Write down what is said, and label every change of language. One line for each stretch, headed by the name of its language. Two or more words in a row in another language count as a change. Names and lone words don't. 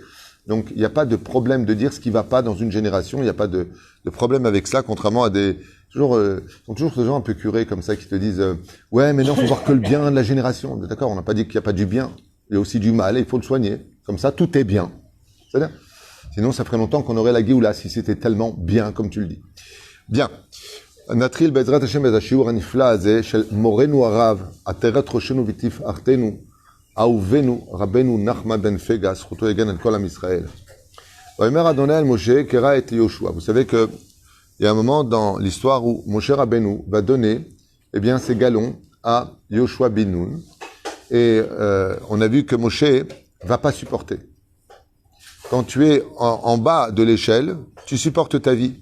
French: Donc, il n'y a pas de problème de dire ce qui va pas dans une génération, il n'y a pas de problème avec cela, contrairement à des sont toujours ces gens un peu curés comme ça qui te disent ouais, mais non, faut voir que le bien de la génération. D'accord, on n'a pas dit qu'il n'y a pas du bien. Il y a aussi du mal et il faut le soigner. Comme ça, tout est bien. C'est-à-dire, sinon, ça ferait longtemps qu'on aurait la Géoula si c'était tellement bien comme tu le dis. Bien.
Hebrew: נתחיל בעזרת השם את השיעור הנפלא הזה של מורנו הרב, עטרת ראשנו ותפארתנו, אהובנו רבנו נחמן בן פגה, זכותו יגן על כל עם ישראל. ויאמר אדוני אל משה, קרא את יהושע.
French: Vous savez que il y a un moment dans l'histoire où Moshe Rabbeinu va donner ses galons à Yoshua bin Nun. Et on a vu que Moshe va pas supporter. Quand tu es en bas de l'échelle, tu supportes ta vie.